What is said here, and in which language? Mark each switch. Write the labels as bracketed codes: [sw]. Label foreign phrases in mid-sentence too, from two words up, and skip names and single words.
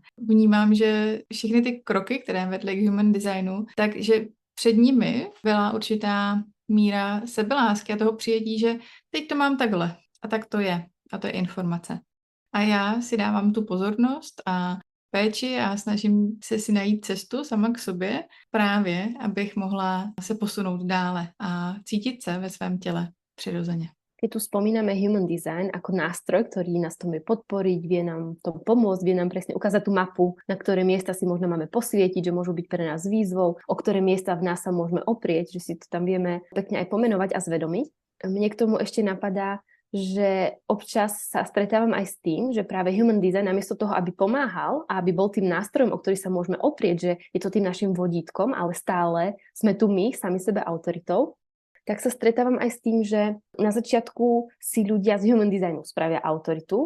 [cs] Vnímám, že všechny ty kroky, které vedly k [en] human designu, [cs] takže před nimi byla určitá míra sebelásky a toho přijetí, že teď to mám takhle a tak to je a to je informace. A já si dávám tu pozornost a péči a snažím se si najít cestu sama k sobě právě, abych mohla se posunout dále a cítit se ve svém těle přirozeně. [sk] Keď tu spomíname [en] human design [sk] ako nástroj, ktorý nás to vie podporiť, vie nám to pomôcť, vie nám presne ukázať tú mapu, na ktoré miesta si možno máme posvietiť, že môžu byť pre nás výzvou, o ktoré miesta v nás sa môžeme oprieť, že si to tam vieme pekne aj pomenovať a zvedomiť. Mne k tomu ešte napadá, že občas sa stretávam aj s tým, že práve [en] human design [sk] namiesto toho, aby pomáhal a aby bol tým nástrojom, o ktorý sa môžeme oprieť, že je to tým našim vodítkom, ale stále sme tu my, sami sebe autoritou, tak sa stretávam aj s tým, že na začiatku si ľudia z [en] human designu [sk] spravia autoritu.